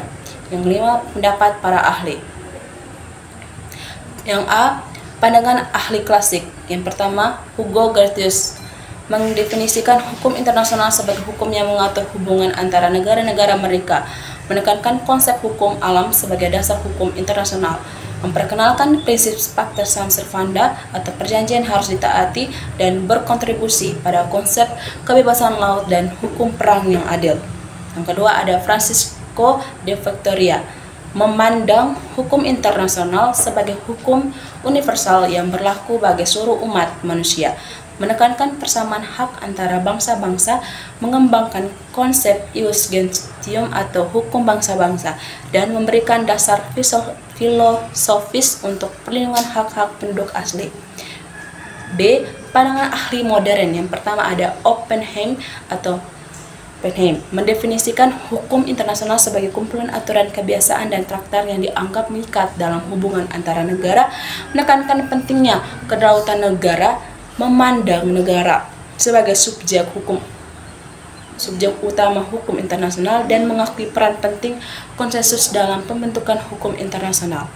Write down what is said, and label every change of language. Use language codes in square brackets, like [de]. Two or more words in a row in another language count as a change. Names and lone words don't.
[id] Yang 5. Pendapat para ahli. Yang A. Pandangan ahli klasik. Yang pertama, Hugo Grotius mendefinisikan hukum internasional sebagai hukum yang mengatur hubungan antara negara-negara mereka, menekankan konsep hukum alam sebagai dasar hukum internasional, memperkenalkan prinsip [la] pacta sunt servanda [id] atau perjanjian harus ditaati, dan berkontribusi pada konsep kebebasan laut dan hukum perang yang adil. Yang kedua ada Francisco de Victoria, memandang hukum internasional sebagai hukum universal yang berlaku bagi seluruh umat manusia. menekankan persamaan hak antara bangsa-bangsa, mengembangkan konsep [la] ius gentium [id] atau hukum bangsa-bangsa, dan memberikan dasar filosofis untuk perlindungan hak-hak penduduk asli. B. Pandangan ahli modern. Yang pertama ada Oppenheim mendefinisikan hukum internasional sebagai kumpulan aturan, kebiasaan, dan traktat yang dianggap mengikat dalam hubungan antara negara, menekankan pentingnya kedaulatan negara, memandang negara sebagai subjek utama hukum internasional, dan mengakui peran penting konsensus dalam pembentukan hukum internasional.